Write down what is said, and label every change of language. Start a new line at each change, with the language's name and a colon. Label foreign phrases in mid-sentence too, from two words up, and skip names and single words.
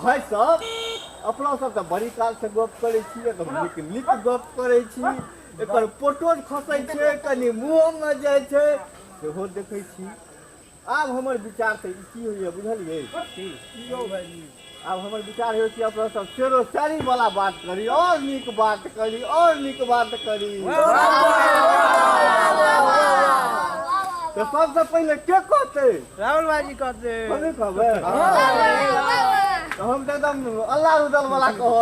Maithili: भाई साहब अपना सब तो बड़ी काल से गप करे छी नीक नीक गप करे छी एकर फोटो खसै छै कनी मुंह में जाय छै सेहो देखै छी आब हमर विचार से की होइए बुझलिए की यौ भाई अब हमर विचार हो कि अपना सब शेरो शायरी वाला बात करी और नीक बात करी और नीक बात करी तो सबसे पहले के कहते राहुल भाई कहते हमें कहबे तो हम तो एकदम अल्लाह रुदल वाला कहो